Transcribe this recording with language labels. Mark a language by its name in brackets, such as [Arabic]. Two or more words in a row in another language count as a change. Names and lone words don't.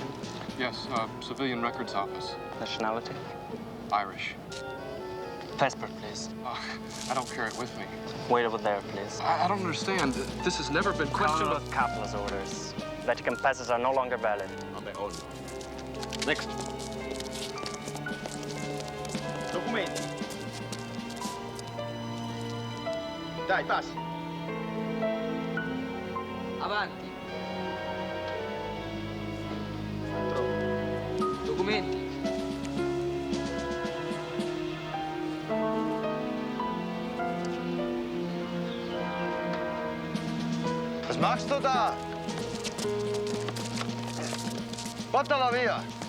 [English] Yes, civilian records office. Nationality? Irish. Passport, please. I don't carry it with me. Wait over there, please. I don't understand. This has never been Question of Kaplan's orders. Vatican passes are no longer valid. On their own. Next. [Italian] Documenti. Dai, passi. Avanti. Documenti. [German] Was machst du da? [Italian] Portala via.